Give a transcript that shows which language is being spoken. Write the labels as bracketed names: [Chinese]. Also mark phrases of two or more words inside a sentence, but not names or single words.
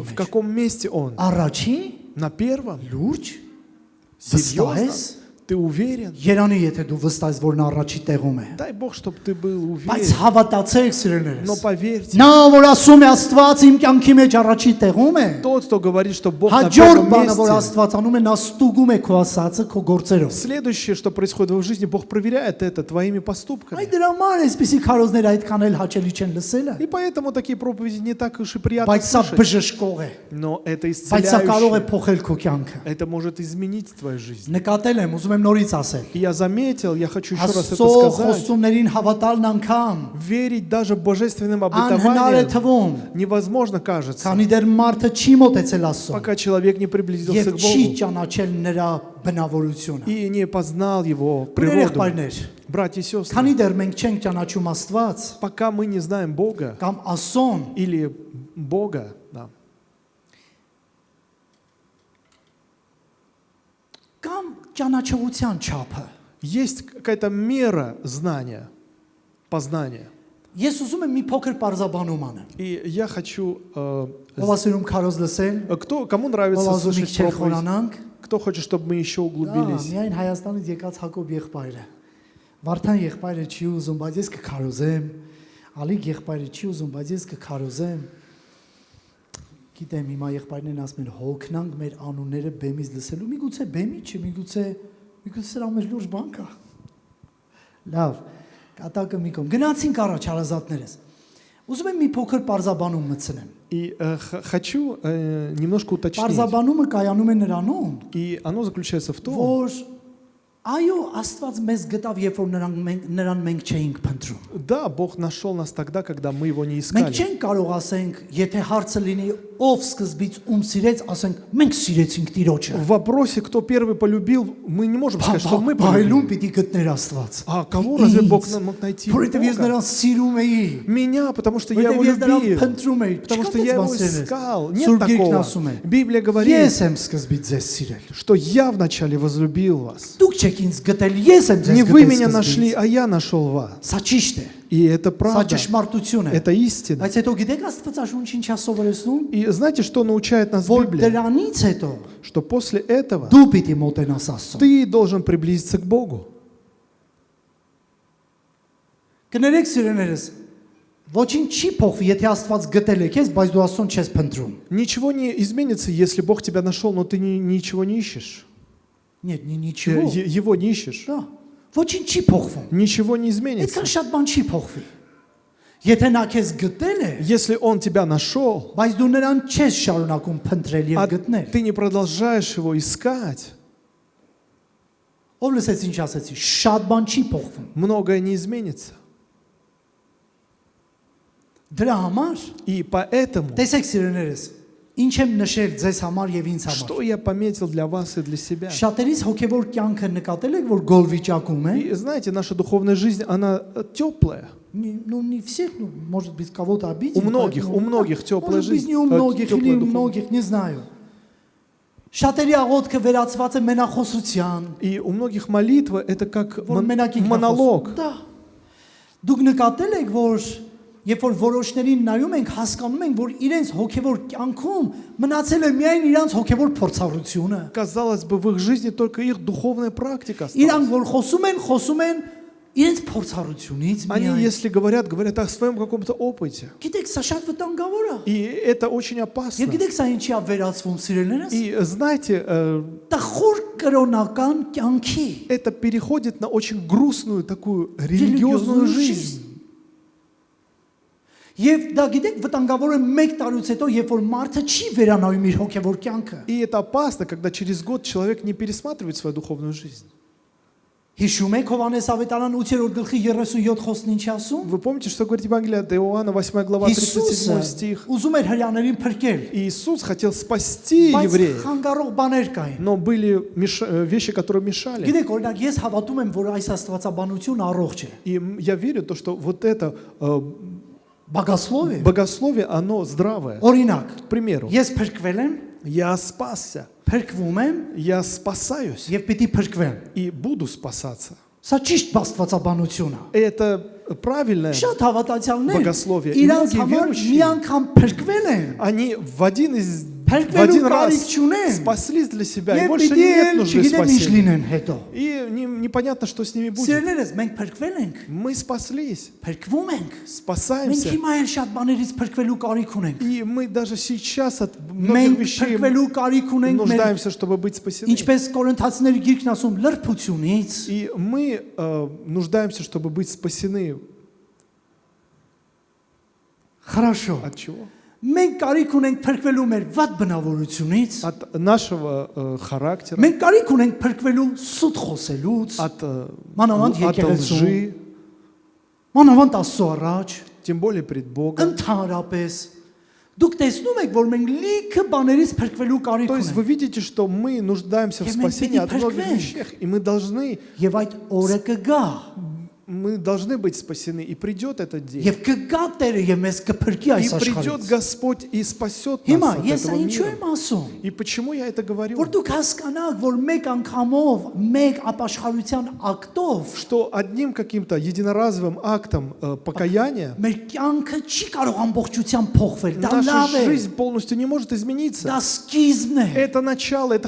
[Russian] В [Armenian] մեջ։ [Russian] каком месте Он? [Armenian] Առաջի [Russian] На первом? [Armenian] լուրջ [Russian] Серьезно? [Armenian] վստահես։ [Russian] Ты уверен? [Armenian] Երանի եթե դու վստահես, որ նա առաջի տեղում է։ [Russian] Дай Бог, чтобы ты был [Armenian] Բայց [Russian] уверен. [Armenian] հավատացեք [Russian] Но [Armenian] սիրելիներս։ [Russian] поверьте, [Armenian] Նա որ ասում է Աստված իմ кյանքի մեջ առաջի տեղում է, [Russian] тот, кто говорит, что Бог на [Armenian] հաջորդ [Russian] первом [Armenian] բանը որ [Russian] месте, [Armenian] Աստված անում է, նա ստուգում է քո ասածը քո գործերով։ [Russian] следующее, что происходит в его жизни, Бог проверяет это твоими поступками. [Armenian] Այդ դրա համար էսպիսի քարոզներ այդքան էլ հաճելի չեն լսելը, [Russian] И поэтому такие проповеди не так уж и приятно [Armenian] բայց սա [Russian] слышать. [Armenian] բժշկող է, [Russian] Но это [Armenian] բայց սա կարող է [Russian] исцеляющее. [Armenian] փոխել քո կյանքը։ [Russian] Это может изменить твою жизнь. [Armenian] Նկատել եմ, ուզում եմ норից ասել։ [Russian] И я заметил, я хочу еще раз это [Armenian] Աստծո [Russian] сказать. [Armenian] խոստումներին հավատալն անգամ [Russian] Верить даже божественным [Armenian] անհնար է [Russian] обетованиям [Armenian] թվում, [Russian] невозможно, кажется, [Armenian] քանի դեռ մարդը չի մոտեցել Աստծուն [Russian] пока человек не приблизился [Armenian] եւ [Russian] к [Armenian] չի [Russian] Богу [Armenian] ճանաչել նրա բնավորությունը։ [Russian] и не познал его [Armenian] Ուրեր [Russian] природу. [Armenian] եղբայրներ, [Russian] Братья и сестры, [Armenian] քանի դեռ մենք չենք ճանաչում Աստված [Russian] пока мы не знаем Бога [Armenian] կամ ասոն, [Russian] или Бога, да, [Armenian] կամ ճանաչողության չափը։ [Russian] есть какая-то мера знания, познания. [Armenian] Ես ուզում եմ մի փոքր parzabanum անեմ։ [Russian] И я хочу... [Armenian] Ով ասում քարոզ լսել, [Russian] кому [Armenian] ով [Russian] нравится [Armenian] ասում [Russian] слышать [Armenian] իքչեր [Russian] проповедь? [Armenian] խորանանք, [Russian] Кто хочет, чтобы мы еще углубились? [Armenian] միայն Հայաստանից եկած Հակոբ եղբայրը։ Վարդան եղբայրը չի ուզում, բայց ես կքարոզեմ։ Ալիկ եղբայրը չի ուզում, բայց ես կքարոզեմ։ Գիտեմ, հիմա եղբայրներն ասում են հոգնանք մեր անունները բեմից լսելու։ Միգուցե բեմի չէ, միգուցե սրա մեջ լուրջ բան կա։ Լավ, կատակը մի կողմ։ Գնացինք առաջ հարազատներս։ Ուզում եմ մի փոքր parzabanum մտցնեմ։ [Russian] И хочу немножко уточнить. [Armenian] Parzabanումը կայանում է նրանում, [Russian] И оно заключается в том, [Armenian] որ այո, Աստված մեզ գտավ, երբ որ նրան մենք չէինք փնտրում։ [Russian] да, Бог нашел нас тогда, когда мы его не [Armenian] Մենք [Russian] искали. [Armenian] չենք կարող ասենք, եթե հարցը լինի ով սկզբից ում սիրեց, ասենք մենք սիրեցինք Տիրոջը։ [Russian] В вопросе, кто первый полюбил, мы не можем сказать, что мы [Armenian] Բայլում [Russian] полюбили. [Armenian] պիտի գտներ Աստված։ [Russian] А кого разве Бог мог найти? [Armenian] Որովհետև ես [Russian] Бога? [Armenian] նրան սիրում էի։ [Russian] Меня, потому что я его [Armenian] Որովհետև ես նրան [Russian] любил. [Armenian] փնտրում էի, [Russian] Потому что я его искал. Нет [Armenian] Սուրբ Գիրքն [Russian] такого. [Armenian] ասում է. [Russian] Библия говорит, [Armenian] Ես եմ սկզբից ձեզ սիրել։ [Russian] что я вначале возлюбил вас. [Armenian] Դուք չեք ինձ գտել, ես եմ ձեզ [Russian] Не вы [Armenian] գտել [Russian] меня нашли, [Armenian] սկզբից։ [Russian] а я нашел вас. [Armenian] Սա ճիշտ է։ [Russian] И это [Armenian] Սա [Russian] правда. [Armenian] ճշմարտություն է։ [Russian] Это истина. [Armenian] Բայց հետո գիտեք Աստվածաշունչը ինչ է սովորեցնում։ [Russian] И знаете, что научает нас [Armenian] Որ [Russian] Библия? [Armenian] դրանից հետո [Russian] Что после этого [Armenian] դու պիտի մոտենաս Աստծուն։ [Russian] ты должен приблизиться к Богу. [Armenian] Կներեք սիրելիներս, ոչինչ չի փոխվի, եթե Աստված գտել է քեզ, բայց դու Աստծուն չես փնտրում։ [Russian] Ничего не изменится, если Бог тебя нашел, но ты ничего не ищешь. Нет, ничего։ Его не ищешь. [Armenian] Դա ոչինչ չի փոխվում։ [Russian] Ничего не изменится. [Armenian] Այդքան շատ բան չի փոխվի։ Եթե նա քեզ գտել է, [Russian] Если Он тебя нашел, [Armenian] բայց դու նրան չես շարունակում փնտրել եւ [Russian] а [Armenian] գտնել։ [Russian] ты не продолжаешь его искать, [Armenian] Ով լսեց ինչ ասեցի, շատ բան չի փոխվում։ [Russian] многое не изменится. [Armenian] Դրա համար [Russian] И поэтому, [Armenian] տեսեք սիրելիներս, ինչ եմ նշել ձեզ համար եւ ինձ համար։ [Russian] что я пометил для вас и для себя. [Armenian] Շատերից հոգեվոր կյանքը նկատել եք, որ գոլ վիճակում է։ [Russian] И знаете, наша духовная жизнь, она теплая. Ну не всех, ну может быть кого-то обидеть. У многих теплая Может быть жизнь. не у многих теплая или у духовная. многих, не знаю. [Armenian] Շատերի աղոթքը վերածված է մենախոսության։ [Russian] И у многих молитва это как [Armenian] Որ մենակ ինքնախոս։ [Russian] монолог. [Armenian] Դա։ Դուք նկատել եք, որ երբ որ որոշներին նայում ենք, հասկանում ենք, որ իրենց հոգևոր կյանքում մնացել է միայն իրանց հոգևոր փորձառությունը։ [Russian] Казалось бы, в их жизни только их духовная практика [Armenian] Իրանք [Russian] осталась. [Armenian] որ խոսում են իրենց փորձառությունից [Russian] Они, [Armenian] միայն։ [Russian] если говорят о своем каком-то опыте. [Armenian] Գիտեք, սա շատ վտանգավոր է։ [Russian] И это очень опасно. [Armenian] Եվ գիտեք, սա ինչի է վերածվում սիրելիներս։ [Russian] И знаете, [Armenian] Տխուր կրոնական կյանքի։ [Russian] это переходит на очень грустную такую религиозную жизнь. [Armenian] Եվ դա գիտեք վտանգավոր է 1 տարուց հետո, երբ որ մարդը չի վերանայում իր հոգևոր կյանքը։ [Russian] И это опасно, когда через год человек не пересматривает свою духовную жизнь. [Armenian] Հիշում եք Հովհաննես ավետարան 8-րդ գլխի 37 խոսքն ինչ ասում։ [Russian] Вы помните, что говорит Евангелие от Иоанна, 8 глава, 37 стих? [Armenian] ուզում էր հрьяաներին փրկել, [Russian] Иисус хотел спасти [Armenian] բայց [Russian] евреев, [Armenian] խանգարող բաներ կային։ [Russian] но были вещи, которые мешали. [Armenian] Գիտեք, օրինակ ես հավատում եմ, որ այս աստվածաբանությունը առողջ է։ [Russian] И я верю, то, что вот это [Armenian] Բագասլովը։ [Russian] богословие, оно здравое. [Armenian] Օրինակ, [Russian] К примеру, [Armenian] ես փրկվել եմ, [Russian] я спасся, [Armenian] փրկվում եմ [Russian] я спасаюсь [Armenian] եւ պիտի փրկվեմ։ [Russian] и буду спасаться. [Armenian] Սա ճիշտ աստվածաբանություն է։ [Russian] Это правильное. [Armenian] Շատ հավատացյալներ Բագասլովիա, իրանց [Russian] многие [Armenian] համար [Russian] верующие, [Armenian] մի անգամ փրկվել են [Russian] Они в один [Armenian] Փրկվելու [Russian] раз [Armenian] կարիք չունեն [Russian] спаслись для себя, и [Armenian] եւ [Russian] больше [Armenian] պիտի [Russian] нет [Armenian] էլ [Russian] нужды [Armenian] չգիտեմ ինչ [Russian] спасения. [Armenian] լինեն հետո։ [Russian] И непонятно, что с ними будет. [Armenian] Սիրելիներս, մենք փրկվել ենք, [Russian] Мы спаслись, [Armenian] փրկվում ենք։ Մենք [Russian] спасаемся. [Armenian] հիմա էլ շատ բաներից փրկվելու կարիք ունենք։ [Russian] И мы даже сейчас от многих [Armenian] Մենք [Russian] вещей [Armenian] փրկվելու կարիք ունենք մեր [Russian] нуждаемся, чтобы быть спасены. [Armenian] ինչպես Կորինթացիների գիրքն ասում, լրբությունից, [Russian] И мы нуждаемся, чтобы быть спасены. Хорошо։ От чего? [Armenian] Մենք կարիք ունենք փրկվելու մեր վատ բնավորությունից, [Russian] От нашего характера, [Armenian] մենք կարիք ունենք փրկվելու սուտ խոսելուց, [Russian] от [Armenian] մանավանդ [Russian] от [Armenian] եկեղեցու, [Russian] лжи, [Armenian] մանավանդ Աստծո առաջ, [Russian] тем более пред Богом. [Armenian] ընդհանրապես դուք տեսնում եք, որ մենք լիքը բաներից փրկվելու կարիք [Russian] То есть вы [Armenian] ունենք։ [Russian] видите, что мы нуждаемся в И мы спасении от пойдем многих прокляем. вещах, и мы должны быть спасены, и придет этот день. [Armenian] Եվ կգա Տերը եւ մեզ կփրկի [Russian] И [Armenian] այս [Russian] придет [Armenian] աշխարհից։ [Russian] Господь и спасет [Armenian] Հիմա [Russian] нас от [Armenian] ես [Russian] этого [Armenian] ինչու [Russian] мира. [Armenian] եմ ասում, [Russian] И почему я это говорю? [Armenian] որ դուք հասկանաք, որ մեկ անգամով, մեկ ապաշխարության ակտով [Russian] Что одним каким-то единоразовым актом покаяния [Armenian] մեր կյանքը չի կարող ամբողջությամբ փոխվել։ Դա [Russian] наша [Armenian] լավ է, [Russian] жизнь полностью не может измениться. [Armenian] դա սկիզբն է, [Russian] Это начало, это